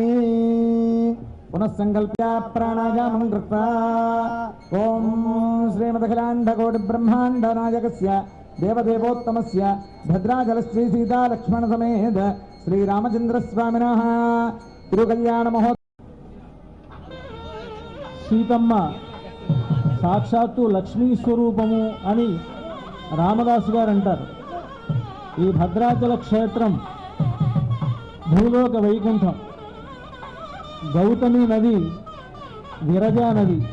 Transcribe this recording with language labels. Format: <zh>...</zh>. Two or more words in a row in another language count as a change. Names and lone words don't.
<sa>पुनः संकल्प्य प्राणायामं कृत्वा ओम श्रीमदखिलाण्डकोटिब्रह्माण्डनायकस्य देवदेवोत्तमस्य भद्राचलश्री सीता लक्ष्मण समेत श्रीरामचन्द्रस्वामिनः तिरुकल्याणमहोत्सव</sa> <te>సీతమ్మ సాక్షాత్తు లక్ష్మీ స్వరూపము అని రామదాసు గారు అంటారు. ఈ భద్రాచల క్షేత్రం భూలోక వైకుంఠం. గౌతమి నది విరజా నది.</te>